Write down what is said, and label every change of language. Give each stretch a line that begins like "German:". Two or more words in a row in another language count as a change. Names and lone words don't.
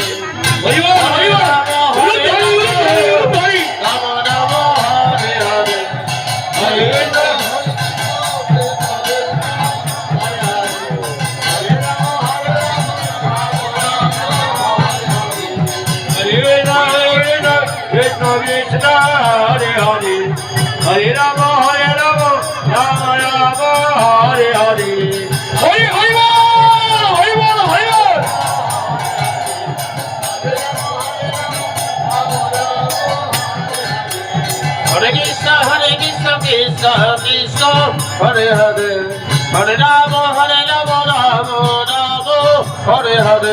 Bangla: হরি বল, হরি বল। উলুধ্বনি, উলুধ্বনি, উলুধ্বনি।
Sanskrit: Rama Rama, Hare Hare, Hare Hare Rama, Krishna Krishna, Hare Hare, Hare Rama, Rama Rama, Hare Hare.
Bangla: হরি হরি বল, হরি বল, হরি বল।
Sanskrit: Hare Krishna, Krishna Krishna, Hare Hare, Hare Rama, Rama Rama, Hare Hare.